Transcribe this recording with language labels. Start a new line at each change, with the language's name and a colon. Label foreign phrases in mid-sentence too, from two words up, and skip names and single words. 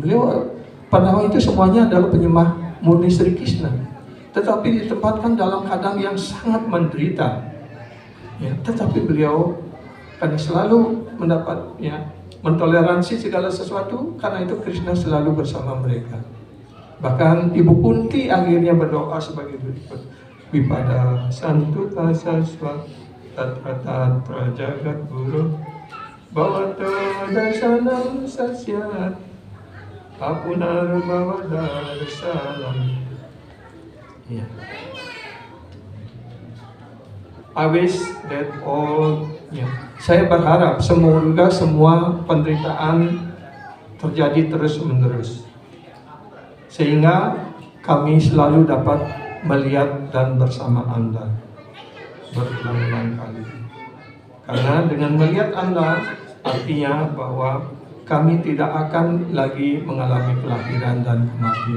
Indonesian: Pandawa itu semuanya adalah penyembah murni Sri Krishna, tetapi ditempatkan dalam keadaan yang sangat menderita. Ya, tetapi beliau karena selalu mendapat mentoleransi segala sesuatu, karena itu Krishna selalu bersama mereka. Bahkan Ibu Kunti akhirnya berdoa sebagai berikut.
Sanskrit: Vipada santu tasaswa tatra jagat guru bhavato dasanam sasyat apunar bhavadar salam.
Indonesian: Ya.
English: I wish that all,
Indonesian: saya berharap semoga semua penderitaan terjadi terus menerus, sehingga kami selalu dapat melihat dan bersama Anda berulang-ulang kali. Karena dengan melihat Anda artinya bahwa kami tidak akan lagi mengalami kelahiran dan kematian.